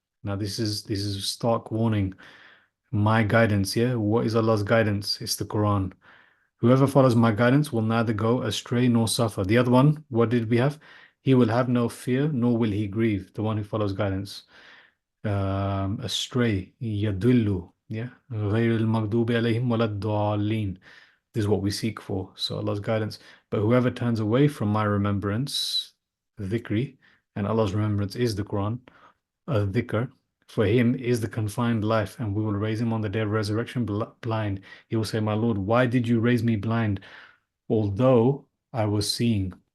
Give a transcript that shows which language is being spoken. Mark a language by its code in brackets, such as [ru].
[en] Now this is stark warning. My guidance, yeah. What is Allah's guidance? It's the Quran. Whoever follows my guidance will neither go astray nor suffer. The other one, what did we have? He will have no fear, nor will he grieve. The one who follows guidance. Astray, yadullu, yeah. [ar] غير المغضوب عليهم ولا الضالين. [en] This is what we seek for. So Allah's guidance. But whoever turns away from my remembrance, dhikri, and Allah's remembrance is the Quran, dhikr, for him is the confined life, and we will raise him on the day of resurrection blind. He will say, "My Lord, why did you raise me blind, although I was seeing?"